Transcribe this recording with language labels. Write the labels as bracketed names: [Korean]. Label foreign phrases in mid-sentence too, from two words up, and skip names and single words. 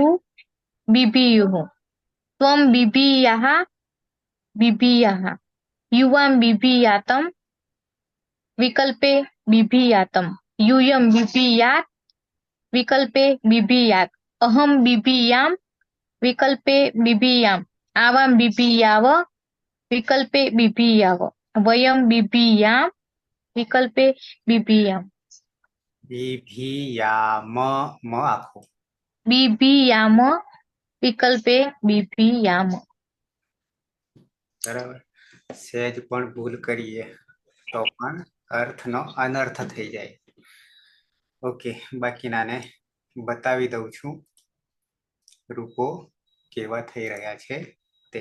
[Sanskrit] बिभियुः त्वं बिभियाः बिभियाः युवां बिभियातम विकल्पे बिभियातम यूयं बिभियात विकल्पे बिभियात अहं बिभियाम विकल्पे बिभियाम आवां बिभियाव विकल्पे बिभियाव वयं बिभियाम विकल्पे बिभियाम [Gujarati] બીભીયામ મ આખું [Sanskrit] बिभियाम विकल्पे बिभियाम। [Gujarati] બરાબર. સહેજ પણ ભૂલ કરીએ તો પણ અર્થનો અનર્થ થઈ જાય. ઓકે, બાકીનાને બતાવી દઉં છું રૂપો કેવા થઈ રહ્યા છે તે.